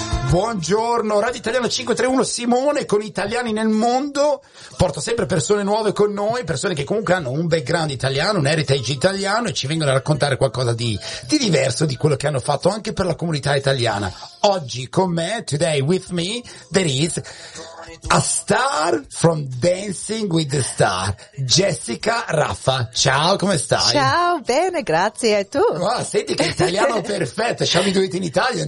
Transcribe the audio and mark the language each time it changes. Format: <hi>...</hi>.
<it>Buongiorno, Radio Italiana 531, Simone con Italiani nel Mondo, porta sempre persone nuove con noi, persone che comunque hanno un background italiano, un heritage italiano e ci vengono a raccontare qualcosa di diverso di quello che hanno fatto anche per la comunità italiana. Oggi con me,</it> <en>today with me, there is a star from Dancing with the Star, Jessica Raffa.</en> <it>Ciao, come stai? Ciao, bene, grazie, e tu? Ma senti che italiano perfetto,</it> <en>shall we do it in Italian?</en>